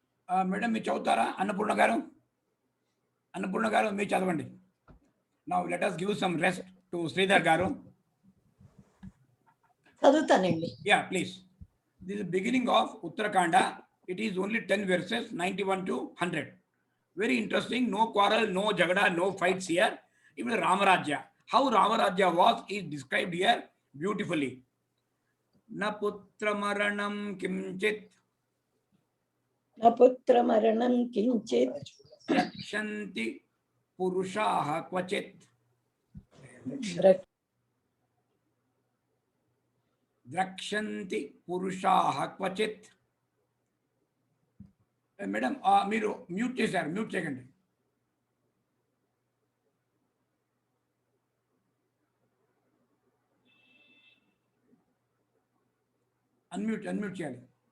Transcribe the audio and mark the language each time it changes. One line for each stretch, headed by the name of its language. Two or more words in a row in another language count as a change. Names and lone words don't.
Telugu: మేడం మీరు చదువుతారా? అన్నపూర్ణ గారు, అన్నపూర్ణ గారు మీరు చదవండి.
English: now let us give some rest to శ్రీధర్ గారు.
Telugu: చదువుతానండి.
English: Yeah, please. This is the beginning of Uttarakanda. It is only 10 verses, 91 to 100. Very interesting. No quarrel, no jagada, no fights here. Even Ramarajya. How Ramarajya was is described here beautifully.
Sanskrit: ना पुत्र मरणं किञ्चित् నా పుత్ర మరణం కించిత్ रक्षन्ति पुरुषाः क्वचित् ద్రక్షంతి పురుషాః క్వచిత్.
Telugu: మేడం మీరు మ్యూట్ చేశారు, మ్యూట్ చేయకండి. అన్మ్యూట్ చేయాలి.